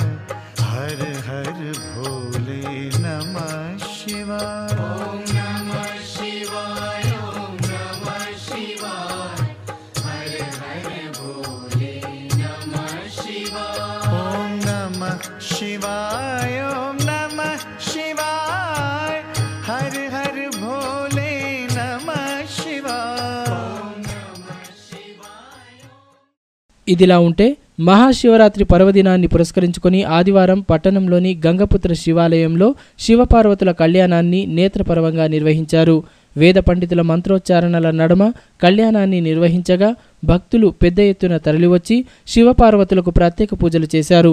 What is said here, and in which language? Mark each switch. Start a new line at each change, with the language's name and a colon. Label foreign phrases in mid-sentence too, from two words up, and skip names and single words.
Sanskrit: हर हर भोले नमः शिवाय ओम नमः शिवाय ओम नमः शिवाय हर हर भोले नमः शिवाय ओम नमः शिवाय ओम नमः शिवाय हर हर भोले नमः शिवाय ओम नमः शिवाय.
Telugu: ఇదిలా ఉంటే మహాశివరాత్రి పర్వదినాన్ని పురస్కరించుకొని ఆదివారం పట్టణంలోని గంగపుత్ర శివాలయంలో శివపార్వతుల కళ్యాణాన్ని నేత్రపర్వంగా నిర్వహించారు. వేద పండితుల మంత్రోచ్చారణల నడుమ కళ్యాణాన్ని నిర్వహించగా భక్తులు పెద్ద ఎత్తున తరలివచ్చి శివపార్వతులకు ప్రత్యేక పూజలు చేశారు.